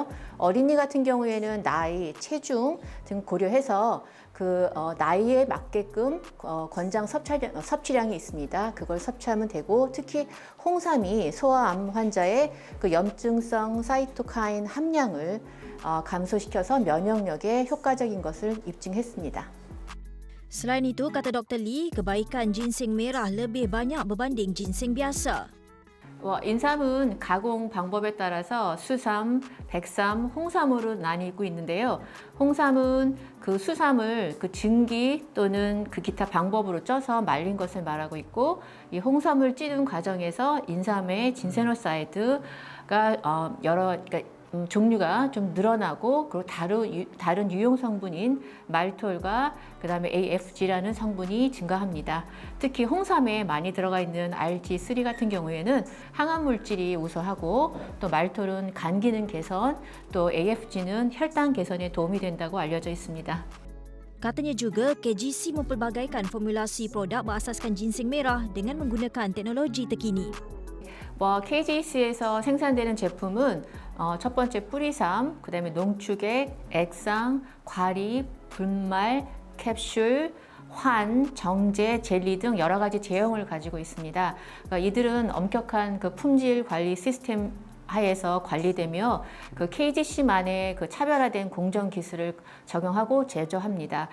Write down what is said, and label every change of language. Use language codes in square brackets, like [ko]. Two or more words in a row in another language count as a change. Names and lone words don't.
[ko] 어린이 같은 경우에는 나이, 체중 등 고려해서 나이에 맞게끔 권장 섭취량이 있습니다. 그걸 섭취하면 되고, 특히 홍삼이 소아암 환자의 염증성 사이토카인 함량을 감소시켜서 면역력에 효과적인 것을 입증했습니다. [ms] Selain itu, kata Dr. Lee, kebaikan ginseng merah lebih banyak berbanding ginseng biasa. [ko] 인삼은 가공 방법에 따라서 수삼, 백삼, 홍삼으로 나뉘고 있는데요. 홍삼은 그 수삼을 그 증기 또는 그 기타 방법으로 쪄서 말린 것을 말하고 있고, 이 홍삼을 찌는 과정에서 인삼의 진세노사이드가 그러니까 종류가 좀 늘어나고, 그리고 다른 유용 성분인 말톨과 그다음에 AFG라는 성분이 증가합니다. 특히 홍삼에 많이 들어가 있는 RG3 같은 경우에는 항암 물질이 우수하고, 또 말톨은 간 기능 개선, 또 AFG는 혈당 개선에 도움이 된다고 알려져 있습니다. [ms] Katanya juga KGC mempelbagaikan formulasi produk berasaskan ginseng merah dengan menggunakan teknologi terkini. [ko] KGC에서 생산되는 제품은 첫 번째 뿌리삼, 그 다음에 농축액, 액상, 과립, 분말, 캡슐, 환, 정제, 젤리 등 여러 가지 제형을 가지고 있습니다. 그러니까 이들은 엄격한 그 품질 관리 시스템 하에서 관리되며 그 KGC만의 그 차별화된 공정 기술을 적용하고 제조합니다.